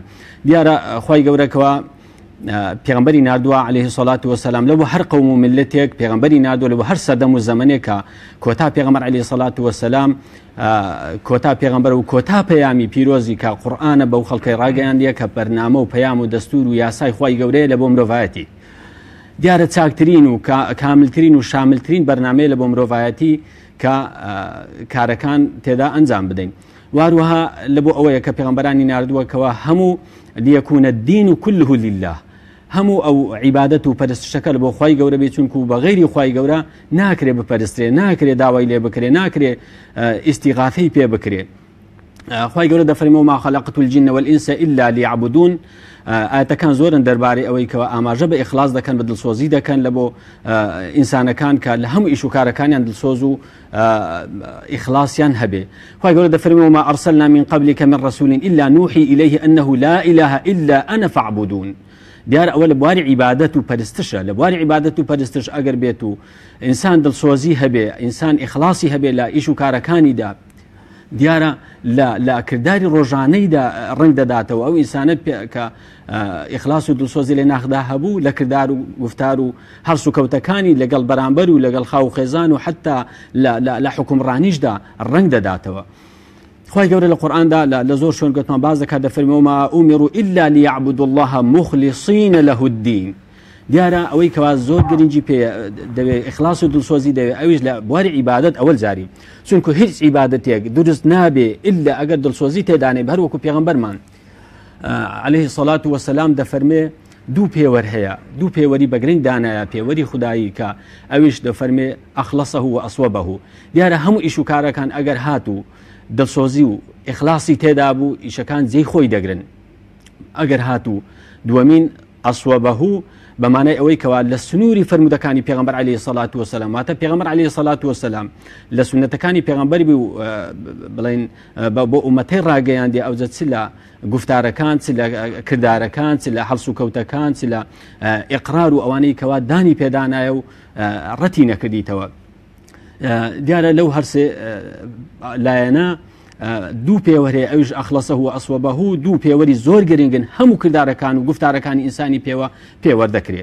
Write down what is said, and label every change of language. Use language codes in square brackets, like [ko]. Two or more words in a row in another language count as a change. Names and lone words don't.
[ckb] دیارە خوای گەورەکەوە پێغەمبەری نردووە [ar] عەلەیهی السەڵات وەسەلام [ckb] لە بۆ هەر قەوم و ملەتێک پێغەمبەری نردووە، لە بۆ هەر سەردەم و زەمانێکە کۆتا پێغەمبەر [ar] عەلەیهی السەڵات وەسەلام [ckb] کۆتا پێغەمبەر و کۆتا پەیامی پیرۆزی کە قورئانە بەو خەڵکەی ڕاگەیاندیە کە بەرنامە و پەیام و دەستور و یاسای خوای گەورەیە لە بۆ مرۆڤایەتی. دیارە چاکترین و کاملترین و شاملترین بەرنامەیە لە بۆ مرۆڤایەتی کە کارەکان تێدا ئەنجام بدەین. واروها لە بۆ ئەوەیە کە پێغەمبەرانی نردووەکەوە هەموو [ar] لیەکونە الدین كله لله، [ckb] هەموو ئەو عیبادەت و پەرستشەکە لە بۆ خوای گەورە بێ، چونکو بە غەیری خوای گەورە ناکرێ بپەرسترێ، ناکرێ داوای لێ بکرێ، ناکرێ ئیستیغاثەی پێ بکرێ. خوای گەورە دەفەرمێ [ar] وما خەلەقت الجن والئینس إلا ليعبدون. [ckb] ئاەتەکان زۆرن دەربارەی ئەوەی کەوە ئاماژە بە ئیخلاس دەکەن، بە دڵسۆزی دەکەن لە بۆ ئینسانەکان کە لە هەموو ئیش و کارەکانیان دڵسۆز و ئیخلاسیان هەبێ. خوای گەورە دەفەرمێ [ar] وما ئەرسەلنا من قبلك من رسول إلا نوحي إليه أنه لا إله إلا أنا فاعبدون. [ckb] دیارە ئەوە لە بواری عیبادەت و پەرستشە لە بواری عیبادەت و پەرستش ئەگەر بێت و ئینسان دڵسۆزی هەبێ ئینسان ئیخلاسی هەبێ لە ئیش و کارەکانیدا دیارە لە کردداری ڕۆژانەیدا ڕنگ دەداتەوە ئەو ئینسانت کە ئیخلاس و دڵسۆزی لە ناخدا هەبوو لە کردار و گفتار و هەرس و کەوتەکانی لەگەڵ بەرامبەر و لەگەڵ خاو خێزان و حتا لە حکومڕانیشدا ڕنگ دەداتەوە. خی گەورە لە قورئاندا لە زۆر شوێن گوتمان باز دەکات دەفەرمێوما [ar] ئومیروا إلا ليعبدوا الله مخلصين له الدين. [ckb] دیارە ئەوەی کەوا زۆر گرنگی پێ دەوێت ئیخلاس و دڵسۆزی دەوێت ئەویش لە بواری عیبادەت ئەوەل جاری چونکە هیچ عیبادەتێک دروست نابێ ئللا ئەگەر دڵسۆزی تێدانێ هەر وەکو پێغەمبەرمان [ar] عليه الصلاة والسلام [ckb] دەفەرمێ دوو پێوەر هەیە دوو پێوەری بەگرنگ دانایە پێوەری خودایی کە ئەویش دەفەرمێ [ar] ئەخلەسەه و ئەسوەبەه. [ckb] دیارە هەموو ئیش و کارەکان ئەگەر هات و دڵسۆزی و ئیخلاسی تێدا بوو ئیشەکان جێی خۆی دەگرن. ئەگەر هات و دووەمین ئەسوەبەه بمعنى ئەوەی کەوا لە سنووری فرمودەکانی پێغەمبەر [ar] عليه الصلاة والسلام [ckb] واتە پێغەمبەر [ar] عليه الصلاة والسلام [ckb] لە سنەتەکانی پێغەمبەر بوو بڵێن بۆ ئومەتەی ڕاگەیاندی ئەوجە چ لە گفتارەکان چ لە کردارەکان چ لە هەڵس و کەوتەکان چ لە ئیقرار و ئەوانەی کەوا دانی پێدانایە و ڕەتی نەکردیتەوە. دیارە لەو هەرسێ لایەنە دوو پێوەرێ ئەوش [ar] ئەخلەسەه و ئەسوەبەه [ckb] دوو پێوەری زۆر گرنگن هەموو کردارەکان و گفتارەکانی ئینسانی پێوەردەکرێت.